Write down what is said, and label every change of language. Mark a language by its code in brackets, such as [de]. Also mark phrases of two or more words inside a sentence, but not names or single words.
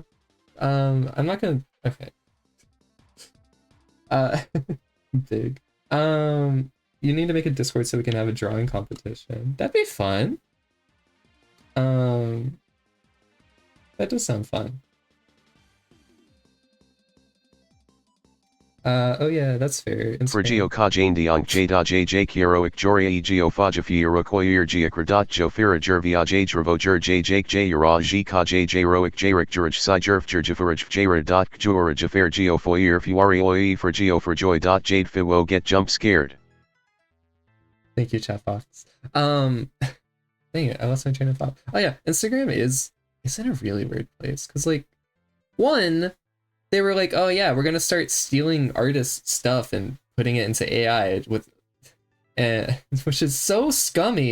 [en] I'm not gonna. Okay. Uh, big. You need to make a Discord so we can have a drawing competition. That'd be fun. That does sound fun. Oh yeah, that's fair. For Geo Ka Jane Diong J Da J J Kieroic Joria E Geo Fajafi Iroquoir Geocradat Jo Fira Jervia J Dravo Jer J Jake J Ura J Ka J J Roic Jeric Jurich Sai Jerf Jerjafurij Jera Dot Jura Jafair Geo Foyer Fuari Oi for Geo for Joy Dot Jade Fiwo Get Jump Scared. Thank you, Chat Fox. Dang it, I lost my train of thought. Oh yeah, Instagram is in a really weird place because like, one, they were like, oh yeah, we're gonna start stealing artists' stuff and putting it into AI with, which is so scummy.